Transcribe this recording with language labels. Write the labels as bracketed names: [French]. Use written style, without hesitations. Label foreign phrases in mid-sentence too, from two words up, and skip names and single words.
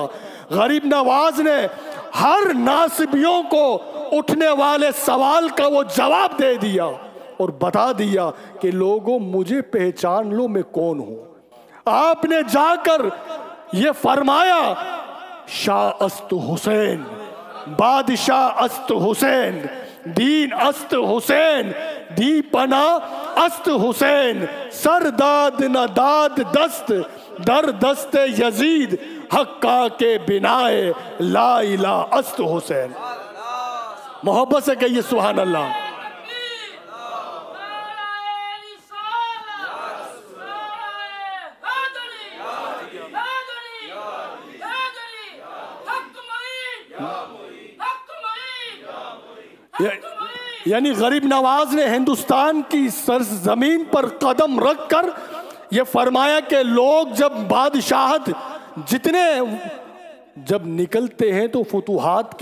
[Urdu] غریب نواز نے ہر ناصبیوں کو اٹھنے والے سوال کا وہ جواب دے دیا اور بتا دیا کہ لوگوں مجھے پہچان لو میں کون ہوں۔ آپ نے جا کر یہ فرمایا، [Persian] شاہ است حسین، بادشاہ است حسین، دین است حسین، دی پناہ است حسین، سر داد نہ داد دست در دست یزید، حقا کے بنائے [Arabic] لا الہ [Persian] است حسین۔ [Urdu] محبت سے کہیے [Arabic] سبحان اللہ۔ [Urdu] یعنی غریب نواز نے ہندوستان کی سرزمین پر قدم رکھ کر یہ فرمایا کہ لوگ جب بادشاہت جتنے جب نکلتے ہیں تو فتوحات